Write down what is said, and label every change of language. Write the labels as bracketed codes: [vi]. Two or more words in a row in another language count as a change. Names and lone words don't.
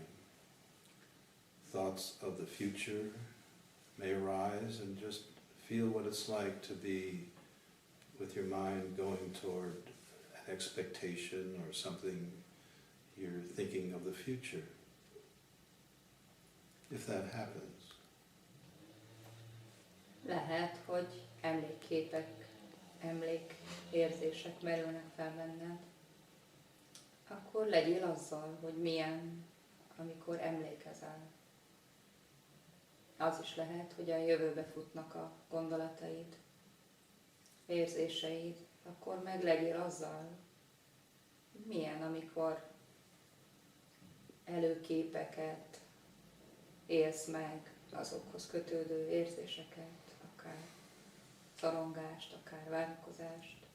[en] Thoughts of the future may arise, and just feel what it's like to be with your mind going toward an expectation or something you're thinking of the future. If that happens. [hu] Lehet, hogy emlékképek, emlékérzések merülnek fel benned, akkor legyél azzal, hogy milyen, amikor emlékezel. Az is lehet, hogy a jövőbe futnak a gondolataid, érzéseid, akkor meg legyél azzal, milyen, amikor előképeket élsz meg, azokhoz kötődő érzéseket, akár szorongást, akár várakozást.